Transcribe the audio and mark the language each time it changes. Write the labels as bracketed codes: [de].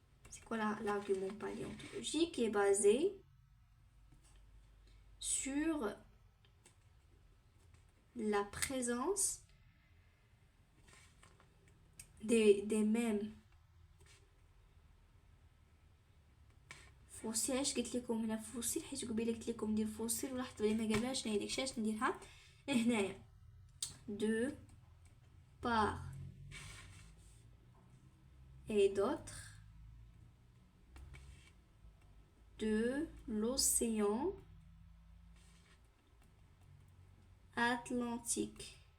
[fr] C'est quoi l'argument paléontologique? Qui est basé sur la présence des mêmes فوسيل. [ar] علاش قلت لكم هنا فوسيل؟ حيت قبيله قلت لكم ندير فوسيل ولاحظوا بلي ما قابلاش هنا داكشي علاش نديرها هنايا. [fr] دو بار et d'autre de l'océan Atlantique.